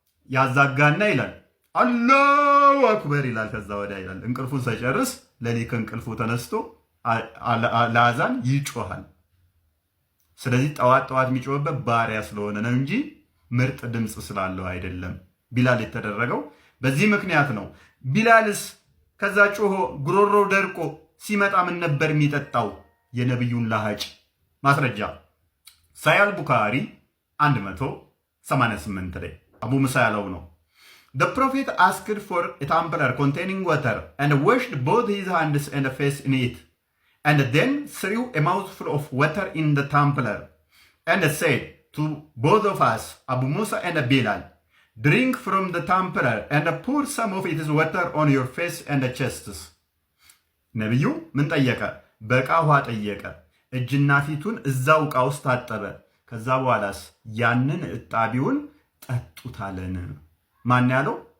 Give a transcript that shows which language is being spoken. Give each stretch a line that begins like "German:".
Amharic: ያዛጋና ይላል አላሁ አክበር ይላል። ከዛ ወዲያ ይላል እንቅልፉን ሳይጨርስ ሌሊት ከእንቅልፉ ተነስቶ ለአዛን ይጮሃል። ስለዚህ ጠዋት የሚጮህበት ባሪያ ስለሆነ ነው እንጂ ምርጥ ድምፅ ስላለው አይደለም ቢላል የተደረገው በዚህ ምክንያት ነው። ቢላልስ ከዛ ጮሆ ጉሮሮ ደርቆ ሲመጣ ምን ነበር የሚጠጣው? የነብዩን ላሃጭ። ማስረጃ ሳያል ቡኻሪ 188 ላይ አቡ ሙሳ ያለው ነው።
English: The prophet asked for a tumbler containing water and washed both his hands and face in it and then threw a mouthful of water in the tumbler and said to both of us, Abu Musa and Bilal, drink from the tumbler and pour some of its water on your face and chests.
Amharic: ነብዩ ምን ጠየቀ? በቃ ውሃ ጠየቀ። እጅና ፊቱን እዛው ዕቃ ውስጥ ታጠበ። ከዛ በኋላስ ያንን እጣቢውን ጠጡታለን። ማን ያለው?